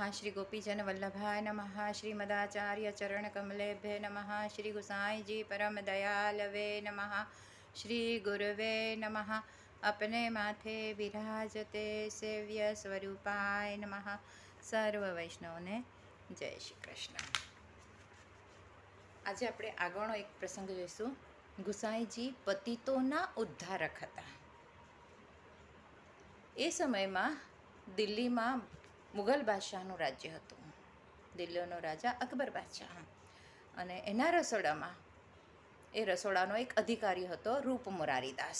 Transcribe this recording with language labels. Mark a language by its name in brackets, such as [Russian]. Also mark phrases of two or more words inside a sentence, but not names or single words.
[Sanskrit] श्री गोपीजन वल्लभाय नमः। श्री मदाचार्य चरण कमलेभ्य नमः। श्री गुसाई जी परम दयालवे नमः। श्री गुरुवे नमः। अपने माथे विराजते सेव्य स्वरूपाय नमः। [Gujarati] સર્વ વૈષ્ણવને જય શ્રી કૃષ્ણ। आज આપણે આગળનો એક પ્રસંગ જોઈશું। ગુસાઈજી પતિતોના ઉદ્ધારક હતા। એ સમયમાં દિલ્હીમાં મુગલ બાદશાહનું રાજ્ય હતું। દિલ્હીનો રાજા અકબર બાદશાહ અને એના રસોડામાં એ રસોડાનો એક અધિકારી હતો રૂપ મુરારીદાસ।